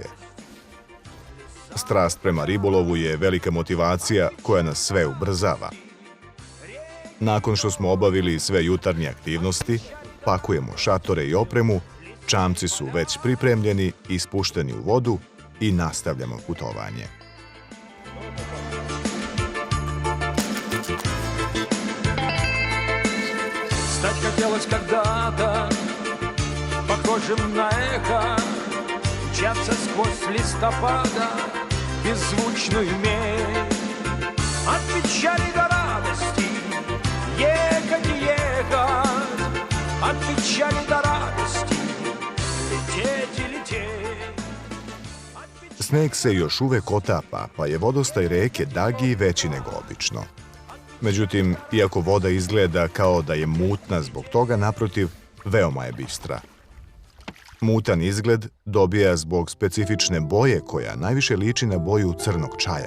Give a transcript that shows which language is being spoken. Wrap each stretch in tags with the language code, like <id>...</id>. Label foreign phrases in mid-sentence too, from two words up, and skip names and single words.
<sr>Strast prema ribolovu je velika motivacija koja nas sve ubrzava. Nakon što smo obavili sve jutarnje aktivnosti, pakujemo šatore i opremu, čamci su već pripremljeni i spušteni u vodu i nastavljamo putovanje.</sr> <ru>Стать хотелось когда-то похожим на эхо, мчаться сквозь листопада беззвучную медь. От печали до радости ехать и ехать, от печали до радости лететь и лететь.</ru> <sr>Sneg se još uvek otapa, pa je vodostaj reke Dagi veći nego obično. Međutim, iako voda izgleda kao da je mutna zbog toga, naprotiv, veoma je bistra. Mutan izgled dobija zbog specifične boje koja najviše liči na boju crnog čaja.</sr>